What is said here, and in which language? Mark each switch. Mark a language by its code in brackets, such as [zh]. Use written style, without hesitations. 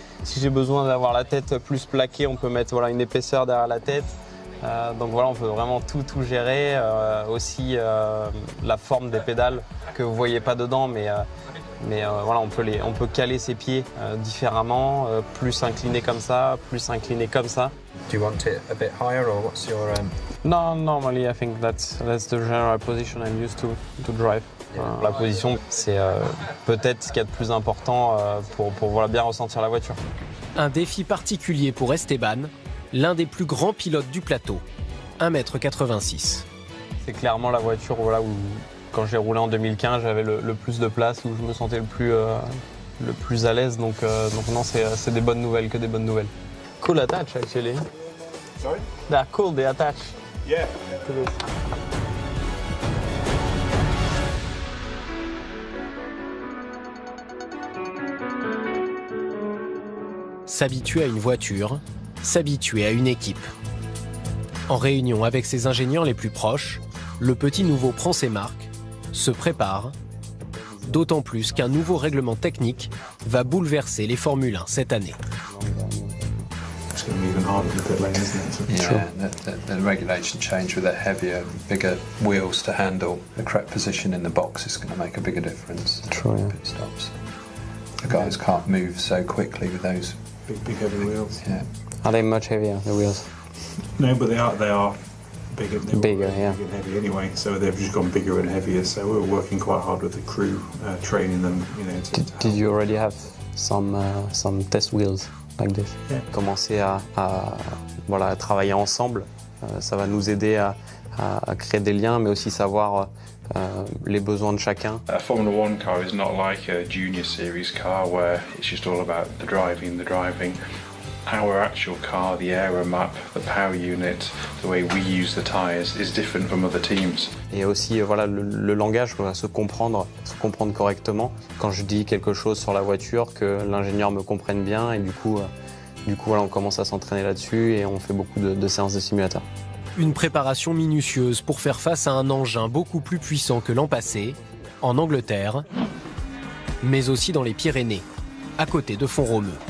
[fr] Si j'ai besoin d'avoir la tête plus plaquée, on peut mettre voilà, une épaisseur derrière la tête. Donc voilà, on peut vraiment tout gérer. Aussi la forme des pédales que vous ne voyez pas dedans, mais voilà, on peut caler ses pieds différemment, plus incliné comme ça, plus incliné comme ça. [en] Do you want it a bit higher, or what's your? No, normally I think that's the general position I'm used to drive. [fr] La position, c'est peut-être ce qu'il y a de plus important pour voilà, bien ressentir la voiture. Un défi particulier pour Esteban, l'un des plus grands pilotes du plateau, 1,86 m. C'est clairement la voiture voilà, où, quand j'ai roulé en 2015, j'avais le plus de place, où je me sentais le plus à l'aise. Donc non, c'est des bonnes nouvelles que des bonnes nouvelles. [en] Cool attach, actually. Sorry? They're cool, the attach. Yeah. [fr] S'habituer à une voiture, s'habituer à une équipe. En réunion avec ses ingénieurs les plus proches, le petit nouveau prend ses marques, se prépare, d'autant plus qu'un nouveau règlement technique va bouleverser les Formule 1 cette année. [en] It's going to be even harder in the pit lane, isn't it? So- Yeah, the regulation change with the heavier, bigger wheels to handle the correct position in the box is going to make a bigger difference. True, yeah. Pit stops. The guys can't move so quickly with those. Big heavy wheels. Yeah. Are they much heavier, the wheels? No, but they are bigger. They were Bigger, yeah. Big and heavy anyway. So they've just gone bigger and heavier. So we're working quite hard with the crew, training them. You know. Did you already have some test wheels like this? Yeah. [fr] Commencer à travailler ensemble, ça va nous aider à créer des liens, mais aussi savoir les besoins de chacun. [en] A Formula One car is not like a junior series car where it's just all about the driving. Our actual car, the aero map, the power unit, the way we use the tyres is different from other teams. [fr] Et aussi voilà, le langage, se comprendre correctement. Quand je dis quelque chose sur la voiture, que l'ingénieur me comprenne bien, et du coup voilà, on commence à s'entraîner là-dessus et on fait beaucoup de séances de simulateur. Une préparation minutieuse pour faire face à un engin beaucoup plus puissant que l'an passé, en Angleterre, mais aussi dans les Pyrénées, à côté de Font-Romeu.